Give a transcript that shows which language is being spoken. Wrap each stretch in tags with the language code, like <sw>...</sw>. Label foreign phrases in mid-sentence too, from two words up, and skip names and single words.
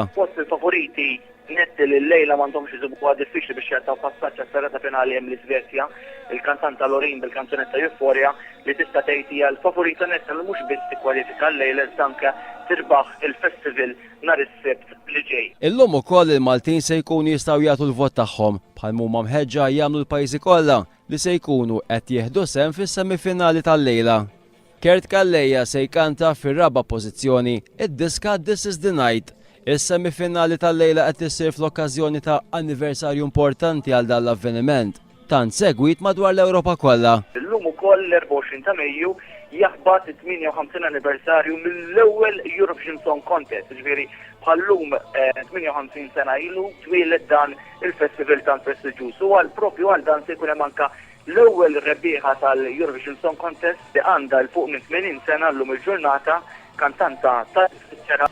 <mt>Fost il-favoriti netti li l-lejla m'għandhomx iżibuha diffiċli biex jagħtaw passaġġ għas-serata finali hemm l-Iżvezja, il-kantanta Lorin bil-kanzunetta Euphoria li tista' tgħid hija l-favorita netta li mhux biss tikkwalifika l-lejla iżda anke tirbaħ il-festival nhar is-Sibt li ġej. Illum ukoll il-Maltin se jkunu jistgħu jagħtu l-vot tagħhom bħal huma mħeġġa jagħmlu l-pajjiżi kollha li se jkunu qed jieħdu sehem fis-semifinali tal-lejla. Kert Calleja se jkanta fir-raba' pożizzjoni id-diska This is the Night. Is-semifinali tal-lejla qed issir fl-okkażjoni ta' anniversarju importanti għal dan l-avveniment, tant segwit madwar l-Ewropa kollha. Illum ukoll l-24 ta' Mejju jaħbad it-58 anniversarju mill-ewwel Eurovision Song Contest, ġifieri bħallum 58 sena ilu twieled dan il-festival tant prestiġjuż u għal propju għal dan se jkun hemm anke l-ewwel rebbieħa tal-Eurovision Song Contest li għandha l fuq minn 80 sena llum il-ġurnata kantanta tal-Iżvezja.</mt>